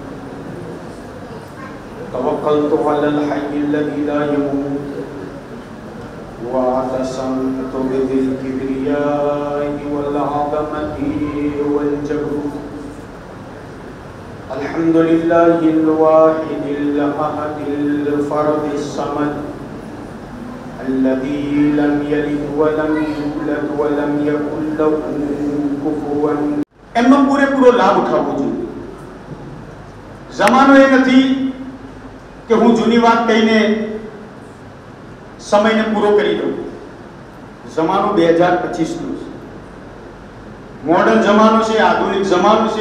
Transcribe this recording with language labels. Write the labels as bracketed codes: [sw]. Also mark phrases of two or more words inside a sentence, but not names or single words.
[ar] توكلت على الحي الذي لا يموت واعتصمت بذي الكبرياء والعظمة والجبروت. الحمد لله الواحد الأحد الفرد الصمد الذي لم يلد ولم يولد ولم يكن له كفوا. [gu] એમનો પૂરેપૂરો લાભ ઉઠાવવો જોઈએ. જમાનો એ નથી કે હું જૂની વાત કહીને સમયને પૂરો કરી દઉં. જમાનો 2025 નો છે. મોડર્ન જમાનો છે, આધુનિક જમાનો છે.